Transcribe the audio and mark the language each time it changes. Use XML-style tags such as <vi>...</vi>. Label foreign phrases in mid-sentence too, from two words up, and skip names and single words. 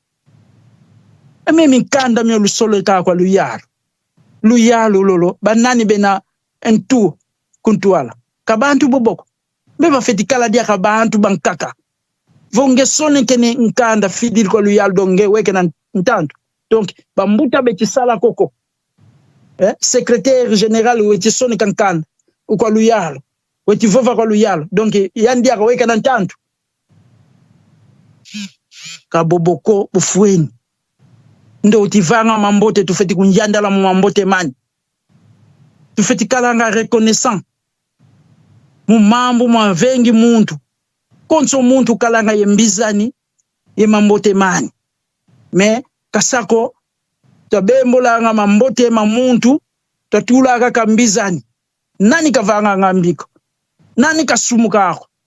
<kg>mimi kanda myo lusolo ka kwa luyalo lolo banani bena entu kuntuala kabantu boboko beba feti kala dia kabantu bankaka vonge sone kene nkanda fidil ko luyal donge weke na ntanto donc bambuta beti sala koko</kg> <fr>secrétaire général</fr> <kg>weti sone kankanda ko luyal weti vova ko luyal donc yandia ko weke na ntanto kaboboko bufueni ndo utivanga mambote tufeti kunjandala mu mambote mani tufeti kalanga reconnaissant mu mambo mwa vengi muntu konso muntu kalanga yembizani ye mambote mani me kasako tabembola nga mambote ma muntu tatula ka kambizani nani kavanga ngambiko nani kasumuka ako</kg>